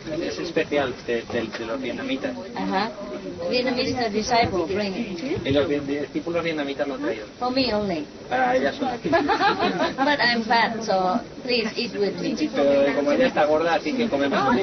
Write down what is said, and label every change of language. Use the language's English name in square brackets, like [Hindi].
[Spanish] Es especial de los vietnamitas. [English] Vietnamese disciple bring it. [Spanish] Y los discípulos vietnamitas lo han traído. [English] For me only. [Spanish] Para ella sola. [English] But I'm fat, so please eat with me. [Spanish] Pero como ella está gorda, así que comemos.